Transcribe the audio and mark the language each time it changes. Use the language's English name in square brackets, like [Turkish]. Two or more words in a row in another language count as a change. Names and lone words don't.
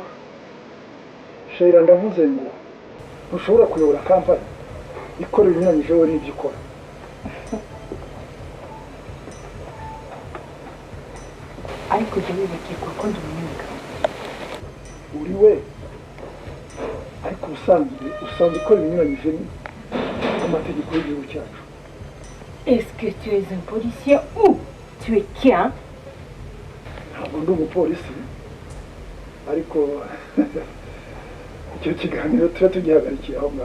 [Kinyarwanda] Sheila, ndavuze ngo ntushobora kuyobora kampani ikora ibinyuranyije n'ibyo ukora. Ariko jya wibagirwa ko ndi umunyamigabo. Uri we, ariko usanzwe ikora ibinyuranyije n'amategeko y'igihugu cyacu. [French] Est-ce que tu es un policier ou tu es qui, hein? [Kinyarwanda] Ntabwo ndi umupolisi, ariko icyo kiganiro tuba tugihagarikiye aho ngaho.